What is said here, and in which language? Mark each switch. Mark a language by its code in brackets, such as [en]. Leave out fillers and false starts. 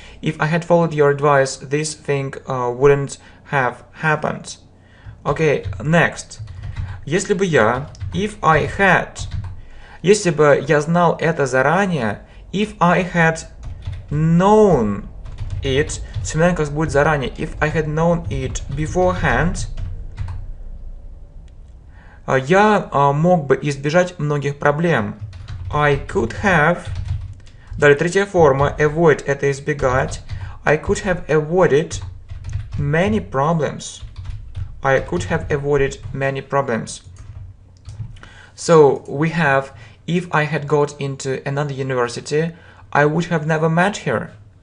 [en] If I had followed your advice, this thing wouldn't have happened. Okay, next. [ru] Если бы я, [en] if I had, [ru] если бы я знал это заранее, [en] if I had known it, [ru] вспоминаем, как будет заранее, [en] if I had known it beforehand, [ru] я мог бы избежать многих проблем. [en] I could have, [ru] далее третья форма, [en] avoid [ru] это избегать, [en] I could have avoided many problems. I could have avoided many problems. So we have, if I had got into another university, I would have never met her.